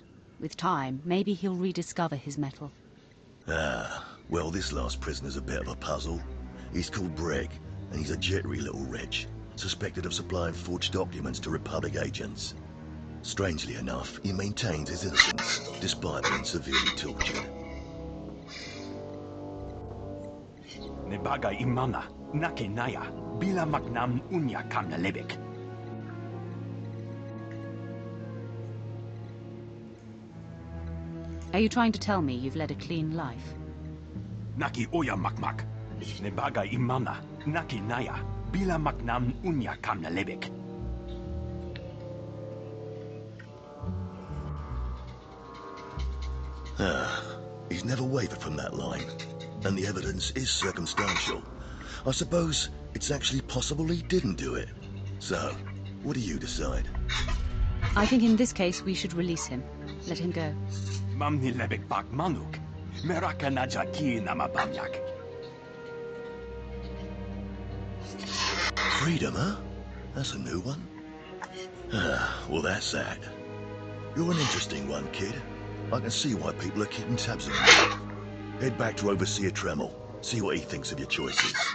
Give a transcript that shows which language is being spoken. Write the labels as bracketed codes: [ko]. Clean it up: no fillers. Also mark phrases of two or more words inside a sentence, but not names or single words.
[en] With time, maybe he'll rediscover his mettle. Ah, well, this last prisoner's a bit of a puzzle. He's called Breg, and he's a jittery little wretch, suspected of supplying forged documents to Republic agents. Strangely enough, he maintains his innocence, despite being severely tortured. Nebaga imana, nake naya, bila maknam unya kamna lebek. Are you trying to tell me you've led a clean life? Naki oya makmak. Nebaga imana, nake naya, bila maknam unya kamna lebek. Ah, he's never wavered from that line. And the evidence is circumstantial. I suppose it's actually possible he didn't do it. So, what do you decide? I think in this case we should release him. Let him go. Mamni lebek bak manuk. Meraka najaki namabamyak. Freedom, huh? That's a new one. Ah, well, that's that. You're an interesting one, kid. I can see why people are keeping tabs on you. Head back to Overseer Tremel. See what he thinks of your choices.